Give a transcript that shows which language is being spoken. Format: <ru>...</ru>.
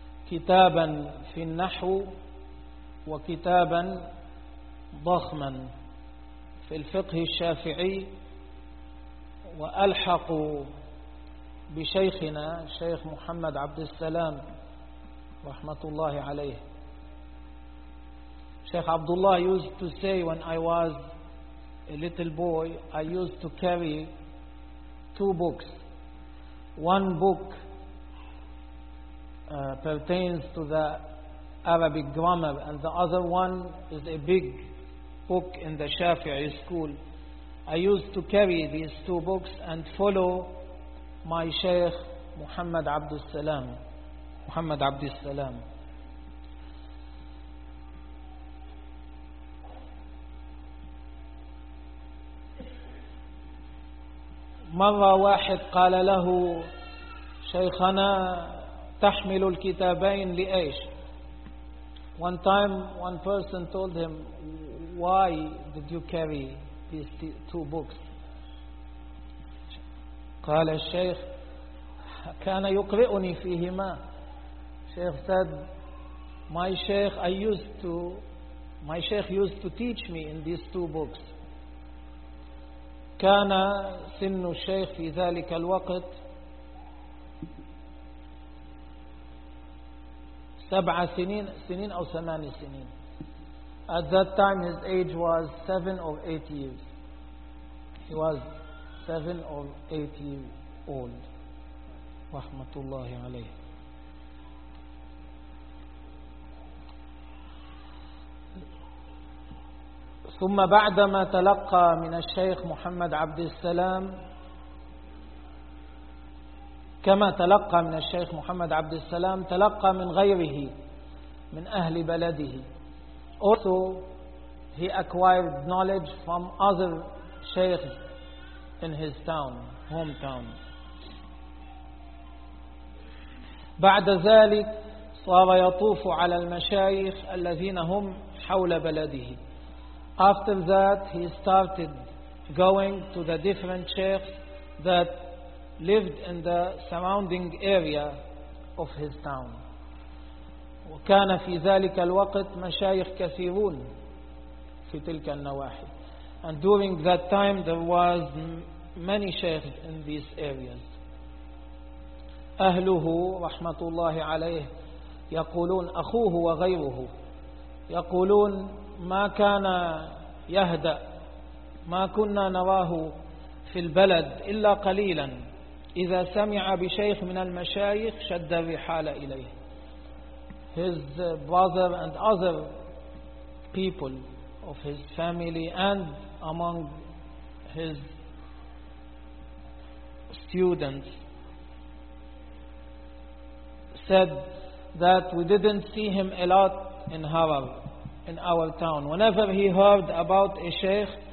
<ar>كتابا في النحو وكتابا ضخما في الفقه الشافعي, وألحق بشيخنا الشيخ محمد عبد السلام رحمة الله عليه.</ar> <en>Sheikh Abdullah used to say, when I was a little boy, I used to carry two books. One book pertains to the Arabic grammar, and the other one is a big book in the Shafi'i school. I used to carry these two books and follow my Sheikh Muhammad Abdul Salam. Muhammad Abdul Salam.</en> <ar>مرة واحد قال له شيخنا تحمل الكتابين لأيش؟</ar> <en>One time one person told him, why did you carry these two books?</en> <ar>قال الشيخ كان يقرئني فيهما.</ar> <en>Sheikh said, my sheikh used to teach me in these two books.</en> <ar>كان سن الشيخ في ذلك الوقت 7 سنين أو 8 سنين.</ar> <en>At that time his age was 7 or 8 years. He was 7 or 8 years old.</en> <ar>رحمة الله عليه. ثم بعدما تلقى من الشيخ محمد عبد السلام, كما تلقى من الشيخ محمد عبد السلام تلقى من غيره من أهل بلده.</ar> <en>Also he acquired knowledge from other sheikhs in his town, hometown.</en> <ar>بعد ذلك صار يطوف على المشايخ الذين هم حول بلده.</ar> <en>After that, he started going to the different sheikhs that lived in the surrounding area of his town.</en> <ar>وكان في ذلك الوقت مشايخ كثيرون في تلك النواحي.</ar> <en>And during that time, there was many sheikhs in these areas.</en> <ar>أهله رحمة الله عليه يقولون, أخوه وغيره يقولون, ما كان يهدأ, ما كنا نراه في البلد إلا قليلا, إذا سمع بشيخ من المشايخ شد الرحال إليه.</ar> <en>His brother and other people of his family and among his students said that we didn't see him a lot in Harar, in our town. Whenever he heard about a sheikh,</en>